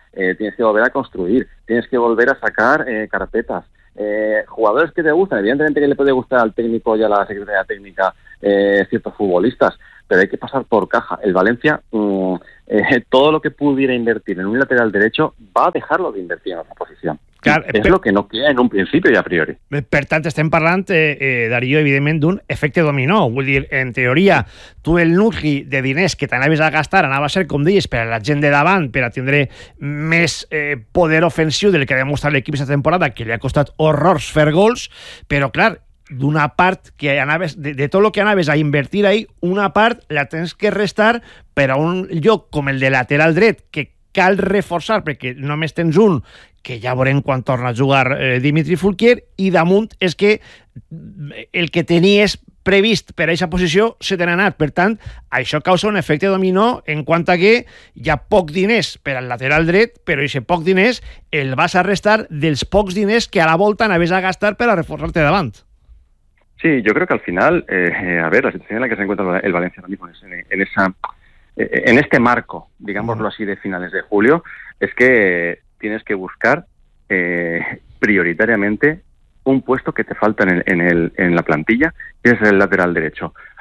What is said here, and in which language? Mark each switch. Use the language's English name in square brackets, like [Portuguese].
[Spanish] Tienes que volver a construir, tienes que volver a sacar carpetas. Jugadores que te gustan, evidentemente que le puede gustar al técnico y a la secretaria técnica ciertos futbolistas, pero hay que pasar por caja. El Valencia, todo lo que pudiera invertir en un lateral derecho, va a dejarlo de invertir en otra posición. Claro, es lo que no queda en un principio y a priori. [Catalan] Per tant, estem parlant, Darío, evidentment, d'un efecte dominó. Vull dir, en teoria, tu el nucli de diners que t'anaves a gastar anava a ser, com deies, per a la gent de davant, per a tindre més poder ofensiu del que ha demostrat l'equip aquesta temporada, que li ha costat horrors fer gols, però, clar, d'una part que anaves, de tot el que anaves a invertir ahí, una part la tens que restar per a un lloc com el de lateral dret, que cal reforçar perquè només tens un, que ja veurem quan torna a jugar Dimitri Fulquier, i damunt és que el que tenies previst per a aquesta posició se t'ha anat. Per tant, això causa un efecte dominó en quant a que hi ha poc diners per al lateral dret, però aquest poc diners el vas a restar dels pocs diners que a la volta anaves a gastar per a reforçar-te davant. [Spanish] Sí, yo creo que al final, a ver, la situación en la que se encuentra el Valencia ahora mismo en este marco, digámoslo así, de finales de julio, es que tienes que buscar prioritariamente un puesto que te falta en la plantilla, que es el lateral derecho.